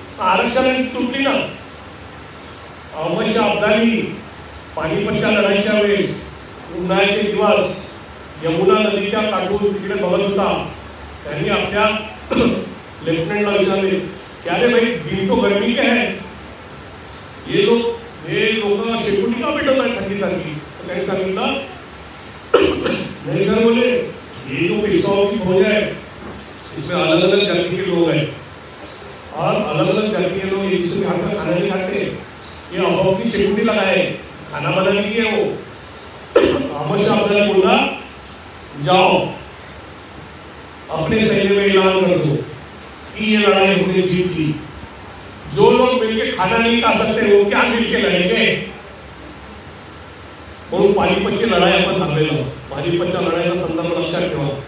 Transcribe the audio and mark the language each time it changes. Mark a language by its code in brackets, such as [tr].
[mr] आरक्षणाने तुटली ना. अहमद शाह अब्दाली पानिपतच्या लढाईच्या वेळेस उन्हाळ्याचे दिवस यमुना नदीच्या काठून तिकडे बघत होता. त्यांनी आपल्या लेफ्टनंटला विचारले की [hi] अरे भाई दिन तो गर्मी के है, [mr] हे लोक शेकोटी का पेटवत आहेत थंडीसारखी. त्यांनी सांगितलं [hi] नहीं सर, बोले ये जो पेशवाओं की भोज है इसमें अलग अलग जाति के लोग हैं और अलग अलग जाति के लोग एक दूसरे के हाथ में खाना नहीं खाते. ये अभाव की शेकोटी लगाए, खाना बनाने की है वो. अहमद शाह अब्दाली बोला जाओ अपने सैन्य में ऐलान कर दो कि ये लड़ाई हमने जीत ली. जो लोग मिलके खाना नहीं खा सकते वो क्या मिलके लड़ेंगे. [mr] म्हणून पानिपतची लढाई आपण हरलेलो. पानिपतच्या लढाईचा संदर्भ लक्षात ठेवा.